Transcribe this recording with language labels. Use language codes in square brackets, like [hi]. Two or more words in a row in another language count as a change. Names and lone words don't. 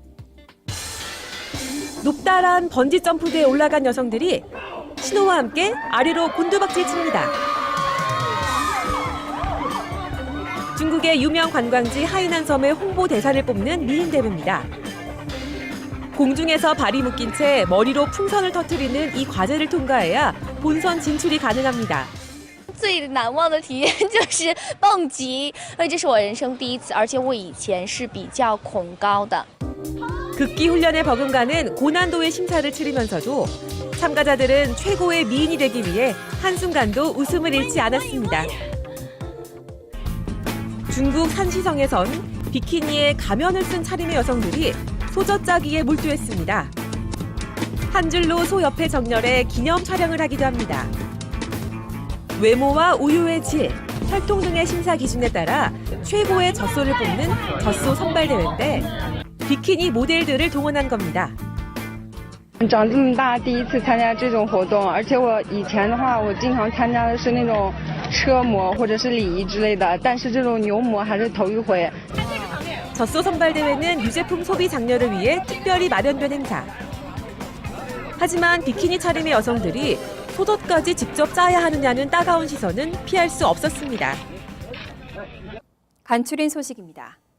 [ko] 높다란 번지점프대에 올라간 여성들이 신호와 함께 아래로 곤두박질 칩니다. 중국의 유명 관광지 하이난섬의 홍보 대사를 뽑는 미인대회입니다. 공중에서 발이 묶인 채 머리로 풍선을 터뜨리는 이 과제를 통과해야 본선 진출이 가능합니다. [zh] 最难忘的体验就是蹦极，因为这是我人生第一次，而且我以前是比较恐高的。 [ko] 극기 훈련에 버금가는 고난도의 심사를 치르면서도 참가자들은 최고의 미인이 되기 위해 한순간도 웃음을 잃지 않았습니다. 중국 산시성에선 비키니에 가면을 쓴 차림의 여성들이 소젖짜기에 몰두했습니다. 한 줄로 소 옆에 정렬해 기념 촬영을 하기도 합니다. 외모와 우유의 질, 혈통 등의 심사 기준에 따라 최고의 젖소를 뽑는 젖소 선발대회인데 비키니 모델들을 동원한 겁니다. [zh] 长这么大第一次参加这种活动，而且我以前的话，我经常参加的是那种车模或者是礼仪之类的，但是这种牛模还是头一回。 [ko] 젖소 선발대회는 유제품 소비 장려를 위해 특별히 마련된 행사. 하지만 비키니 차림의 여성들이 소젖까지 직접 짜야 하느냐는 따가운 시선은 피할 수 없었습니다. 간추린 소식입니다.